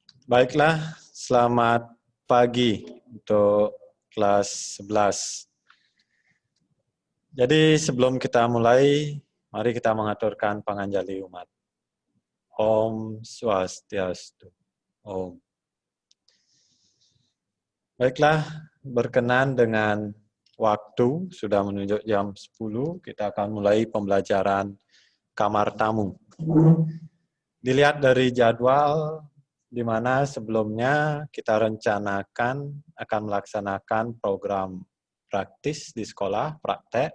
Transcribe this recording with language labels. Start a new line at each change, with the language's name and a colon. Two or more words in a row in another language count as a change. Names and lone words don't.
Indonesian: Baiklah, selamat pagi untuk kelas 11. Jadi sebelum kita mulai, mari kita mengaturkan
Balinese: panganjali umat.
Indonesian: Om Swastiastu. Om. Baiklah, berkenan dengan waktu, sudah menunjuk jam 10, kita akan mulai pembelajaran kamar tamu. Dilihat dari jadwal, di mana sebelumnya kita rencanakan akan melaksanakan program praktis di sekolah, praktek.